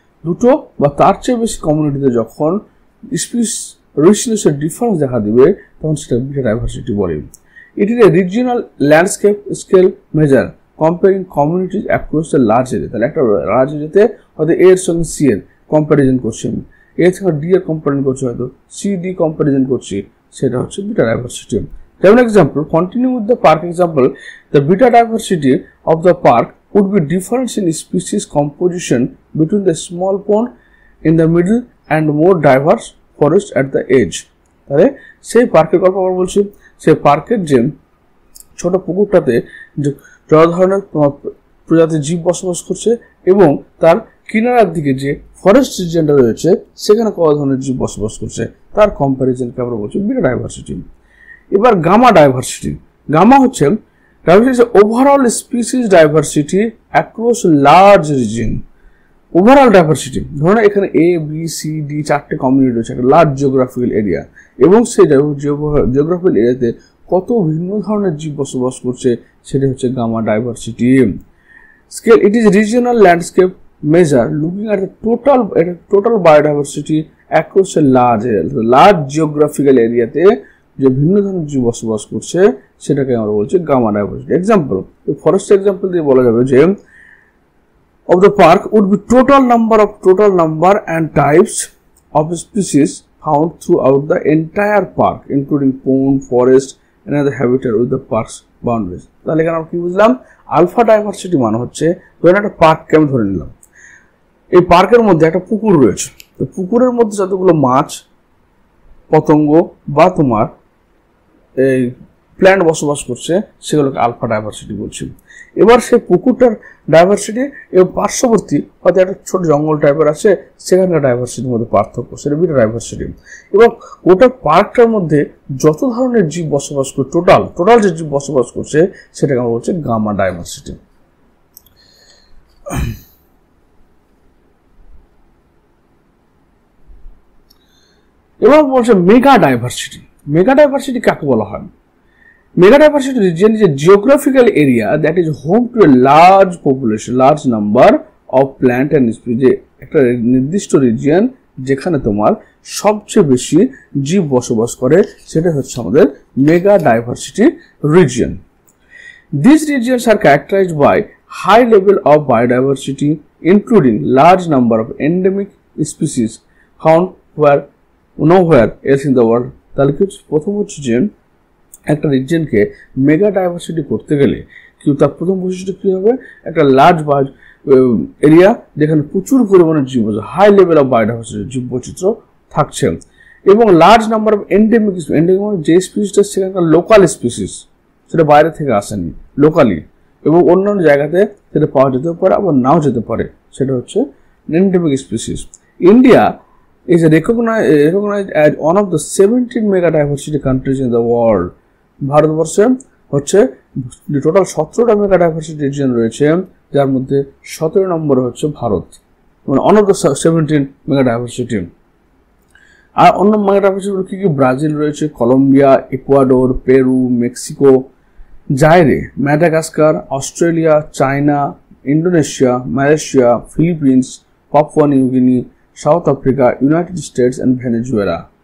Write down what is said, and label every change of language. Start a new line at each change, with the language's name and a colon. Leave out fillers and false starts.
Bangla: দুটো বা তার চেয়ে বেশি কমিউনিটিতে যখন স্পিসিস রিচনেসের ডিফারেন্স দেখা দিবে তখন সেটা বিটা ডাইভার্সিটি বলে।
English: It is a regional landscape scale measure comparing communities across the large area.
Bangla: তাহলে একটা লার্জ এরিয়াতে হয়তো এর সঙ্গে সি এর কম্প্যারিজন করছি আমি, এ থেকে ডি এর কম্প্যারিজন করছি, হয়তো সি ডি কম্প্যারিজন করছি, সেটা হচ্ছে beta diversity.
English: As an example, continue with the park example, the beta diversity of the park would be difference in species composition between the small pond in the middle and more diverse forest at the edge.
Bangla: তাহলে সেই পার্কের গল্প আমরা বলছি, সেই পার্কের যে ছোট পুকুরটাতে যে যত ধরনের প্রজাতির জীব বসবাস করছে এবং তার কিনারার দিকে যে ফরেস্ট রিজিয়নটা রয়েছে সেখানে কত ধরনের জীব বসবাস করছে তার কম্প্যারিজনকে আমরা বলছি বিটা ডাইভার্সিটি। এবার গামা ডাইভার্সিটি। গামা হচ্ছে overall species diversity across large region. Overall diversity ধরুন এখানে এ বি সি ডি চারটে কমিউনিটি রয়েছে, একটা লার্জ জিওগ্রাফিক্যাল এরিয়া, এবং সেই জিওগ্রাফিক্যাল এরিয়াতে কত ভিন্ন ধরনের জীব বসবাস করছে সেটা হচ্ছে gamma diversity.
English: Scale, it is regional landscape measure looking at the total biodiversity across a large geographical এরিয়াতে যে ভিন্ন ধরনের জীব বসবাস করছে সেটাকে আমরা বলছি gamma diversity. Example, forest example দিয়ে বলা যাবে যে of the park would be total number and types of species found throughout the entire park including pond, forest and other habitat with the park's boundaries।
Bangla: তাহলে এখানে আমরা কি বুঝলাম? Alpha diversity মানে হচ্ছে ধরুন একটা পার্ককে আমি ধরে নিলাম, এই পার্কের মধ্যে একটা পুকুর রয়েছে, তো পুকুরের মধ্যে যতগুলো মাছ, পতঙ্গ বা তোমার এই প্ল্যান্ট বসবাস করছে সেগুলোকে আলফা ডাইভার্সিটি বলছি। এবার সেই পুকুরটার ডাইভার্সিটি এবং পার্শ্ববর্তী হয়তো একটা ছোট জঙ্গল টাইপের আছে সেখানকার ডাইভার্সিটির মধ্যে পার্থক্য, সেটা বিটা ডাইভার্সিটি। এবং গোটা পার্কটার মধ্যে যত ধরনের জীব বসবাস করে টোটাল যে জীব বসবাস করছে সেটাকে আমরা বলছি গামা ডাইভার্সিটি। এবার বলছে মেগা ডাইভার্সিটি। মেগা ডাইভার্সিটি কাকে বলা হয়?
English: Mega diversity region is a geographical area that is home to a large population, large number of plant and species। একটা নির্দিষ্ট region
Bangla: যেখানে তোমার সবচেয়ে বেশি জীব বসবাস করে সেটা হচ্ছে আমাদের mega diversity region.
English: These regions are characterized by high level of biodiversity, including large number of endemic species found where nowhere else in the world.
Bangla: তাহলে কি প্রথম হচ্ছে যে একটা রিজিয়নকে মেগা ডাইভার্সিটি করতে গেলে কি তার প্রথম বৈশিষ্ট্য কি হবে, একটা লার্জ এরিয়া যেখানে প্রচুর পরিমাণে জীব হাই লেভেল অফ বায়োডাইভার্সিটি জীব বৈচিত্র্য থাকছে, এবং লার্জ নাম্বার অফ এন্ডেমিক যে স্পিসিসটা সেখানকার লোকাল স্পিসিস, সেটা বাইরে থেকে আসেনি, লোকালি এবং অন্যান্য জায়গাতে সেটা পাওয়া যেতে পারে আবার নাও যেতে পারে, সেটা হচ্ছে endemic species.
English: India is recognized as one of the 17 mega diversity countries in the world.
Bangla: ভারতবর্ষে হচ্ছে টোটাল 17টা মেগা ডাইভার্সিটি রিজিয়ন রয়েছে, যার মধ্যে 17 নম্বরে হচ্ছে ভারত, মানে one of the 17 mega diversity. আর অন্য মেগা ডাইভার্সিটি কি কি, ব্রাজিল রয়েছে, Colombia, ইকুয়াডোর, Peru, Mexico, জাইরে, Madagascar, Australia, China, Indonesia, Malaysia, Philippines, Papua New Guinea, south Africa, United states and Venezuela.